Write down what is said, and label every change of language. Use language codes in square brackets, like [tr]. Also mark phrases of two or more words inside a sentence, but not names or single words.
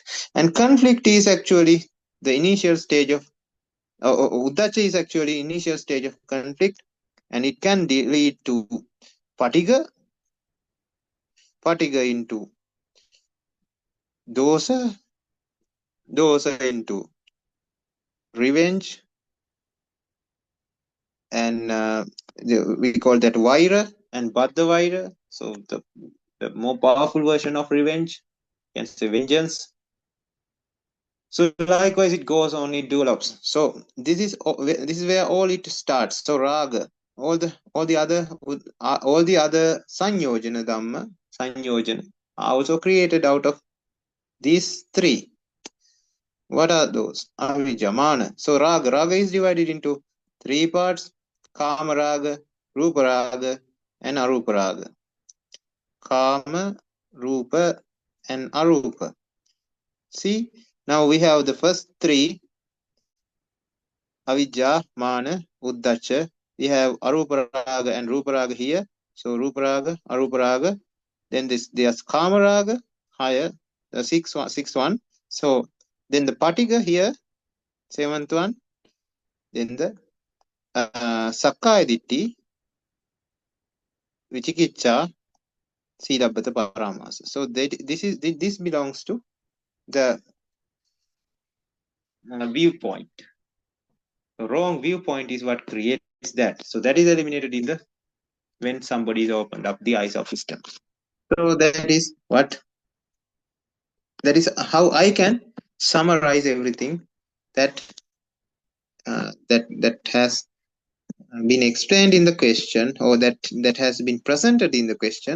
[en] And conflict is actually the initial stage of Uddacca is actually initial stage of conflict, and it can lead to patiga into dosa into revenge, and we call that vaira and [pi] baddha vaira. [en] So the more powerful version of revenge, you can say vengeance. So likewise it goes on, it develops. So this is where all it starts. So raga, all the other [pi] sanyojana dhamma, [en] sanyojana, are also created out of these three. What are those? [pi] Avijja, mana. [en] So raga is divided into three parts: [pi] kama raga, rupa raga, and arupa raga. Kama, rupa, and arupa. [en] See, now we have the first three: [pi] avijja, mana, uddacca. [en] We have [pi] arupa raga [en] and [pi] rupa raga [en] here. [pi] So rupa raga, arupa raga. [en] Then there's [pi] kama raga [en] higher, the sixth one. So then the patika here, seventh one. [pi] Then the sakkaya ditti, vichikiccha, silabbata paramasa. [en] So this belongs to the viewpoint. The wrong viewpoint is what creates that. So that is eliminated in when somebody is opened up the eyes of wisdom. So that is how I can summarize everything that has been explained in the question, or that has been presented in the question.